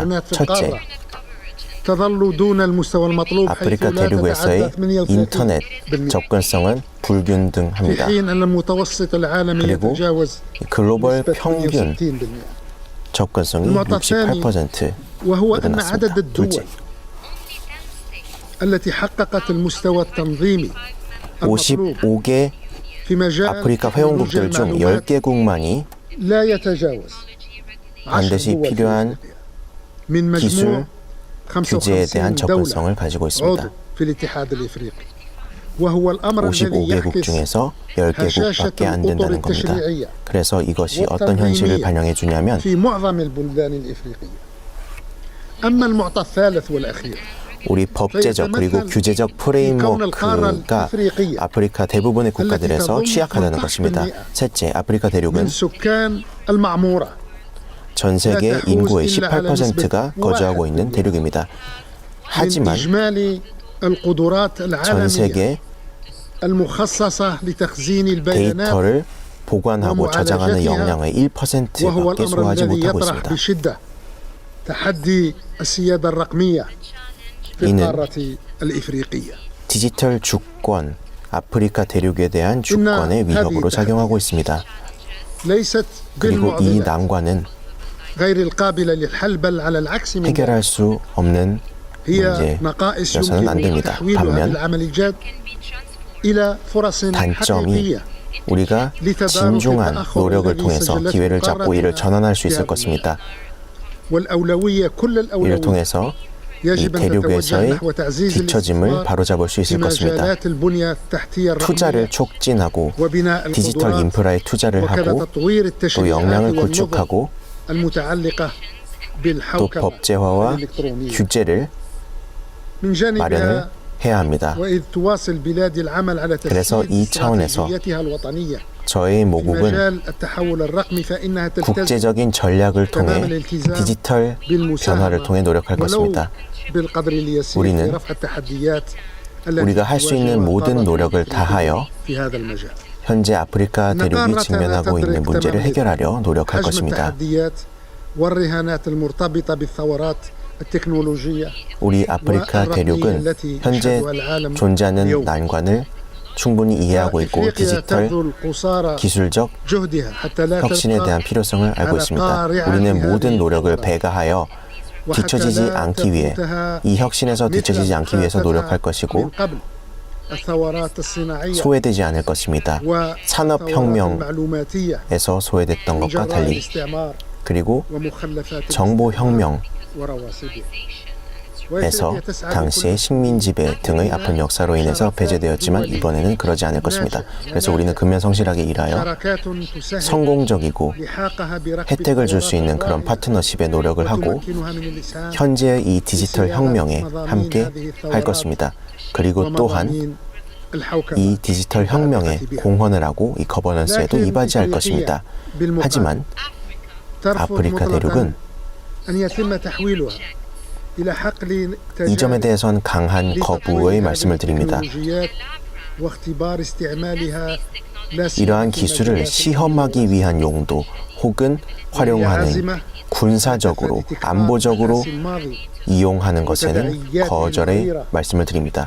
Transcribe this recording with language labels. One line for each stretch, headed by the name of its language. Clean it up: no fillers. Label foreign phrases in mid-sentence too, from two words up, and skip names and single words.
Korean: 첫째, 아프리카 대륙에서의 인터넷 접근성은 불균등합니다. 그리고 글로벌 평균 접근성이 68% 늘어났습니다. 둘째, 55개
Arabic: في مجال
Korean: 아프리카 회원국들 중 10개국만이
Arabic: لا يتجاوز
Korean: 반드시 필요한
Arabic: من
Korean: 기술,
Arabic: مجموع
Korean: 규제에 대한
Arabic: 55
Korean: 접근성을
Arabic: دولة
Korean: 가지고 있습니다.
Arabic: عضو في الاتحاد الإفريقي وهو الأمر الذي
Korean: 55개국
Arabic: يعكس
Korean: 중에서 10개국밖에 안 된다는 겁니다. 그래서 이것이 어떤 현실을 반영해 주냐면
Arabic: في معظم البلدان الإفريقية. أما المعطى الثالث والأخير
Korean: 우리 법제적 그리고 규제적 프레임워크가 아프리카 대부분의 국가들에서 취약하다는 것입니다. 셋째, 아프리카
Arabic: من
Korean: 대륙은
Arabic: سكان المعمورة
Korean: 전 세계 인구의 18%가 거주하고 있는 대륙입니다.
Arabic: من
Korean: 하지만
Arabic: إجمالي القدرات
Korean: 전
Arabic: العالمية
Korean: 세계
Arabic: المخصصة لتخزين البيانات
Korean: 데이터를 보관하고 저장하는 역량의
Arabic: وهو
Korean: 1%밖에
Arabic: الأمر
Korean: 소화하지
Arabic: الذي
Korean: 못하고
Arabic: يطرح
Korean: 있습니다.
Arabic: بشدة تحدي السيادة الرقمية في
Korean: 이는
Arabic: القارة الإفريقية.
Korean: 디지털 주권, 아프리카 대륙에 대한 주권의 위협으로 작용하고 있습니다.
Arabic: ليست
Korean: 그리고 이
Arabic: بالمعضلة
Korean: 난관은
Arabic: غير القابلة للحل بل على العكس من ذلك
Korean: 해결할 수 없는
Arabic: هي نقائص
Korean: 문제여서는 안
Arabic: يمكن
Korean: 됩니다.
Arabic: تحويلها
Korean: 반면
Arabic: بالعمل الجاد إلى فرص
Korean: 단점이
Arabic: حقيقية
Korean: 우리가 진중한 노력을 통해서 기회를 잡고 이를 전환할 수 있을 것입니다.
Arabic: والأولوية كل
Korean: 이를
Arabic: الأولوية
Korean: 통해서 이
Arabic: يجب أن تتوجه
Korean: 대륙에서의
Arabic: نحو تعزيز
Korean: 뒤처짐을
Arabic: الاستثمار
Korean: 바로잡을 수
Arabic: في
Korean: 있을 것입니다.
Arabic: مجالات البنية التحتية
Korean: 투자를
Arabic: الرقمية
Korean: 촉진하고
Arabic: وبناء
Korean: 디지털
Arabic: القدرات
Korean: 인프라에 투자를
Arabic: وكذا
Korean: 하고
Arabic: تطوير
Korean: 또
Arabic: التشريعات
Korean: 역량을
Arabic: والنظم
Korean: 구축하고
Arabic: المتعلقة
Korean: 또
Arabic: بالحوكمة
Korean: 법제화와
Arabic: الإلكترونية.
Korean: 규제를
Arabic: من جانبها
Korean: 마련을 해야 합니다.
Arabic: وإذ تواصل بلادي العمل على
Korean: 그래서 이
Arabic: تسيير
Korean: 차원에서
Arabic: استراتيجيتها الوطنية
Korean: 저의
Arabic: في
Korean: 모국은
Arabic: مجال التحول الرقمي فإنها تلتزم
Korean: 국제적인 전략을 통해 디지털 변화를 통해 노력할
Arabic: ولو
Korean: 것입니다.
Arabic: بالقدر اليسير
Korean: 우리는
Arabic: في رفع التحديات التي
Korean: 우리가 할 수 있는
Arabic: تواجه
Korean: 모든
Arabic: القارة
Korean: 노력을
Arabic: الأفريقية
Korean: 다하여
Arabic: في هذا المجال.
Korean: 현재 아프리카 대륙이 직면하고 있는 문제를 해결하려 노력할
Arabic: حجم
Korean: 것입니다.
Arabic: التحديات والرهانات المرتبطة بالثورات التكنولوجية
Korean: 우리 아프리카 대륙은 현재 존재하는 난관을 충분히 이해하고 있고
Arabic: إفريقيا
Korean: 디지털
Arabic: تبذل قصارى
Korean: 기술적
Arabic: جهدها حتى لا
Korean: 혁신에 대한
Arabic: تبقى
Korean: 필요성을 알고 있습니다. 우리는 모든 노력을 배가하여 뒤처지지 않기 위해 이 혁신에서 뒤처지지 않기 위해서 노력할 것이고
Arabic: من قبل الثورات الصناعية
Korean: 소외되지 않을 것입니다.
Arabic: والثورات
Korean: 산업혁명에서
Arabic: المعلوماتية
Korean: 소외됐던
Arabic: من
Korean: 것과
Arabic: جراء
Korean: 달리
Arabic: الاستعمار
Korean: 그리고
Arabic: ومخلفات
Korean: 정보혁명에서
Arabic: ورواسبه. وإفريقيا تسعى
Korean: 당시의 식민 지배 등의 아픈 역사로 인해서 배제되었지만 이번에는 그러지 않을 것입니다. 그래서 우리는 근면성실하게 일하여
Arabic: شراكات تسهل
Korean: 성공적이고
Arabic: لحاقها بركب
Korean: 혜택을 줄 수 있는 그런
Arabic: الثورات
Korean: 파트너십에 노력을 하고
Arabic: وتمكنها من الإسهام
Korean: 현재의 이 디지털 혁명에 함께 할 것입니다. 그리고 또한
Arabic: ومضامين الحوكمة.
Korean: 이 디지털 혁명에 공헌을 하고 이 거버넌스에도 이바지할 것입니다. 하지만
Arabic: ترفض
Korean: 아프리카
Arabic: مطلقاً
Korean: 대륙은
Arabic: أن يتم تحويلها إلى حقل
Korean: 이 점에 대해선 강한 거부의 말씀을 드립니다.
Arabic: التكنولوجيات واختبار استعمالها لا سيما
Korean: 이러한
Arabic: في
Korean: 기술을
Arabic: مجالات
Korean: 시험하기 위한 용도 혹은 활용하는 군사적으로 안보적으로 이용하는 것에는 거절의 말씀을 드립니다.